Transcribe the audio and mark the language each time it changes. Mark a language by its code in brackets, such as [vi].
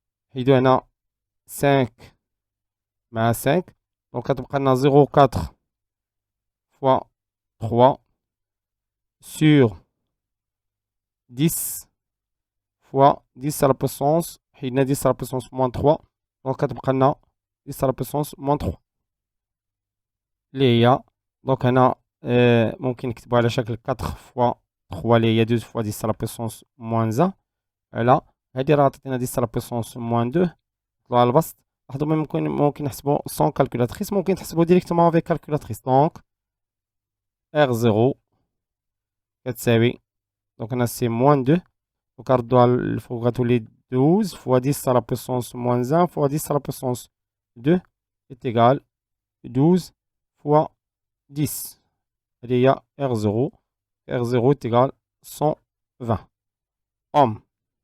[ar] نحيدو هنا 5 مع 5. [fr] Donc [ar] كتبقى لنا [fr] 0,4 fois 3 sur 10 fois 10 à la puissance [ar] حيدنا [fr] 10 à la puissance moins 3. Donc [ar] كتبقى لنا [fr] 10 à la puissance moins 3 [ar] اللي هي دونك هنا ممكن نكتبو على شكل [fr] 4 fois 3 [ar] اللي هي [fr] 12 fois 10 à la puissance moins 1 [ar] على هادي راه عطاتنا 10 à la puissance moins 2 طلعوا على البسط. لاحظوا ممكن نحسبو [fr] sans calculatrice [ar] ممكن تحسبو [fr] directement avec calculatrice. Donc R0 [ar] كتساوي دونك هنا [fr] سي moins 2 [ar] دونك نردوها الفوق غتولي [fr] 12 fois 10 à la puissance moins 1 fois 10 à la puissance 2 est égal 12 fois 10 [ar] اللي هي [fr] R0 est égal 120 ohms.